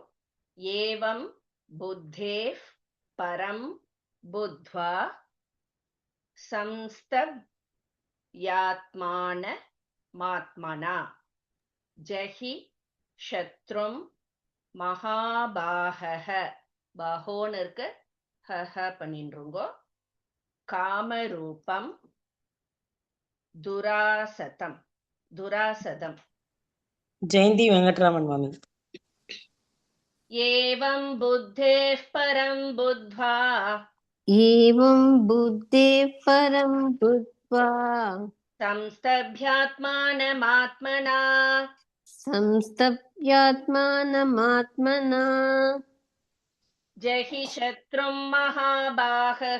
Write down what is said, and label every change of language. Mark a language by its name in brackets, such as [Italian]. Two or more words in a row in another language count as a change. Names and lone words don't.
[Sanskrit] एवं बुद्धेः परं बुद्ध्वा संस्तभ्यात्मान मात्मना जहि शत्रुं महाबाहः, [Tamil] பாஹோன்னு இருக்கு, ஹஹ பண்ணின்றுங்கோ, [Sanskrit] कामरूपं दुरासदम्, दुरासदम्. [Tamil] ஜெயந்தி வெங்கட்ராமன் மாமி. [Sanskrit] एवं बुद्धेः परं बुद्ध्वा एवं बुद्धे परं बुद्ध्वा संस्तभ्यात्मानमात्मना संस्तभ्यात्मानमात्मना जहि शत्रुं महाबाहः